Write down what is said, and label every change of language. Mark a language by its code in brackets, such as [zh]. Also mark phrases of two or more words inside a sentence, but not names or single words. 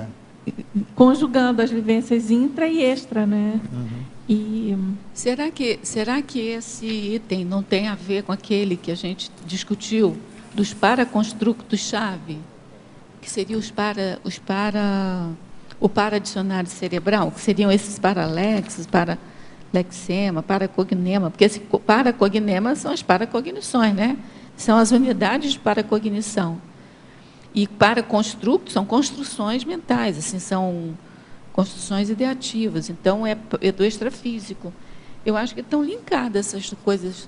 [pt] Conjugando as vivências intra e extra, né? E será que esse item não tem a ver com aquele que a gente discutiu dos paraconstructos-chave, que seriam o paradicionário cerebral, que seriam esses paralexos, paralexema, paracognema, porque esse paracognema são as paracognições, né? São as unidades de paracognição. E paraconstructos são construções mentais, assim, são construções ideativas. Então, é do extrafísico. Eu acho que estão linkadas essas coisas.